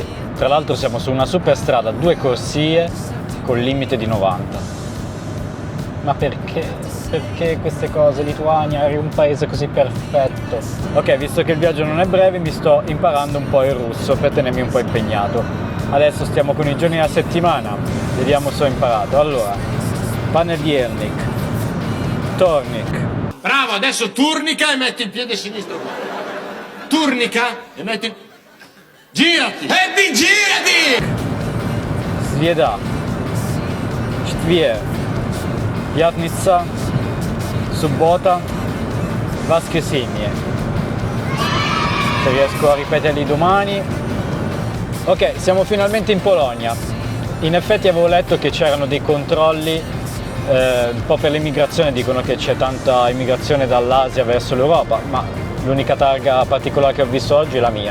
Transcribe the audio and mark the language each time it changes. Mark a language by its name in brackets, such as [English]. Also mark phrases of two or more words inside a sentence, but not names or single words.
[Italian] Tra l'altro siamo su una superstrada, 2 corsie col limite di 90. Ma perché? Perché queste cose? Lituania, eri un paese così perfetto. Ok, visto che il viaggio non è breve, mi sto imparando un po' il russo per tenermi un po' impegnato. Adesso stiamo con i giorni della settimana, vediamo se ho imparato. Allora, [Russian] понедельник, вторник. [Italian] Bravo, adesso turnica e metti il piede sinistro qua. Turnica e metti... Girati! Eddie, girati! [Russian] Slieda, четверг, пятница, суббота, воскресенье. [Italian] Se riesco a ripeterli domani. Ok, siamo finalmente in Polonia. In effetti avevo letto che c'erano dei controlli un po' per l'immigrazione, dicono che c'è tanta immigrazione dall'Asia verso l'Europa, ma l'unica targa particolare che ho visto oggi è la mia.